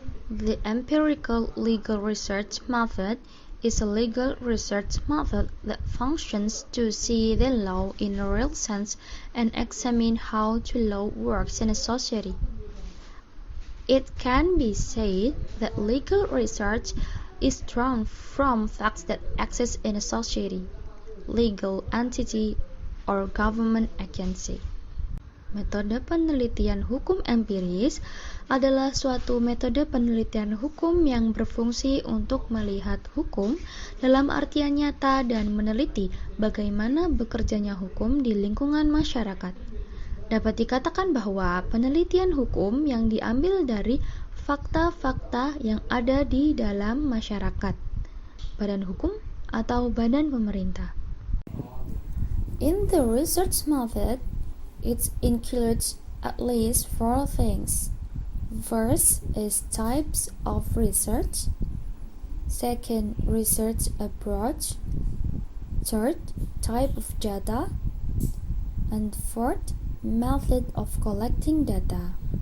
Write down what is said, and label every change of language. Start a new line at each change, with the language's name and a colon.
English: The empirical legal research method is a legal research method that functions to see the law in a real sense and examine how the law works in a society. It can be said that legal research is drawn from facts that exist in a society, legal entity, or government agency.
Indonesian: Metode penelitian hukum empiris adalah suatu metode penelitian hukum yang berfungsi untuk melihat hukum dalam artian nyata dan meneliti bagaimana bekerjanya hukum di lingkungan masyarakat. Dapat dikatakan bahwa penelitian hukum yang diambil dari fakta-fakta yang ada di dalam masyarakat, badan hukum, atau badan pemerintah.
English: In the research method, It includes at least 4 things. First is types of research. Second, research approach. Third, type of data. And fourth, method of collecting data.